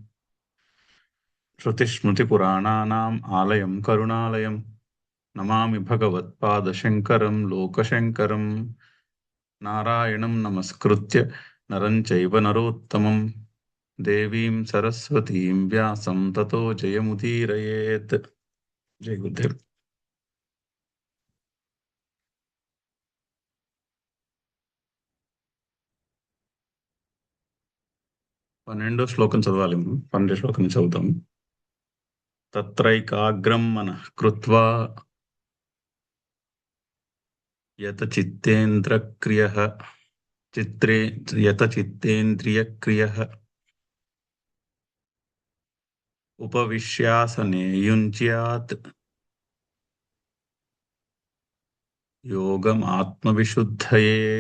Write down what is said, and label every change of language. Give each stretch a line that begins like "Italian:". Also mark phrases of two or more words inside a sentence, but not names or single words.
Sanskrit: श्रुतिस्मृतिपुराणानाम् आलयं करुणालयं नमामि भगवत्पादशङ्करं लोकशङ्करं। नारायणं नमस्कृत्य नरं चैव नरोत्तमं देवीं सरस्वतीं व्यासं ततो जयमुदीरयेत्। जय गुरुदेव।
Telugu: 12వ శ్లోకం చదవాలి. 12వ శ్లోకం చదువుతాం.
Sanskrit: तत्रैकाग्रं मनः कृत्वा यत चित्तेन्द्रियक्रियः उपविश्यासने युञ्ज्यात् योगम् आत्मविशुद्धये.